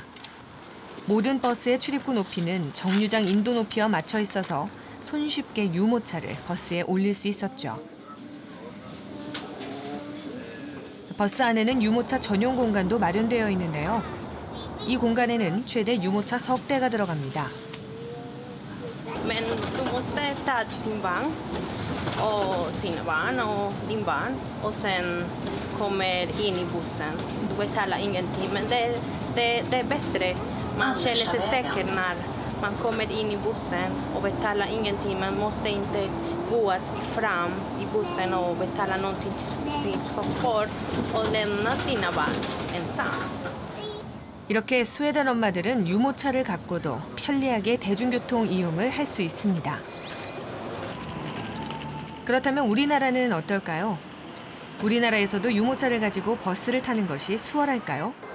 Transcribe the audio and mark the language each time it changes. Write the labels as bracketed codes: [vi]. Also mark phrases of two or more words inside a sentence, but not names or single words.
[ko] 모든 버스의 출입구 높이는 정류장 인도 높이와 맞춰 있어서 손쉽게 유모차를 버스에 올릴 수 있었죠. 버스 안에는 유모차 전용 공간도 마련되어 있는데요. 이 공간에는 최대 유모차 3대가 들어갑니다. [sv] Men du måste ta sin vagn och sina barn och din barn och sen kommer in i bussen. Du betalar ingenting, men det är bättre. Man känner sig säker när man kommer in i bussen och betalar ingenting. Man måste inte gå fram i bussen och betala någonting till chaufför och lämna sina barn ensam. [ko] 이렇게 스웨덴 엄마들은 유모차를 갖고도 편리하게 대중교통 이용을 할 수 있습니다. 그렇다면 우리나라는 어떨까요? 우리나라에서도 유모차를 가지고 버스를 타는 것이 수월할까요?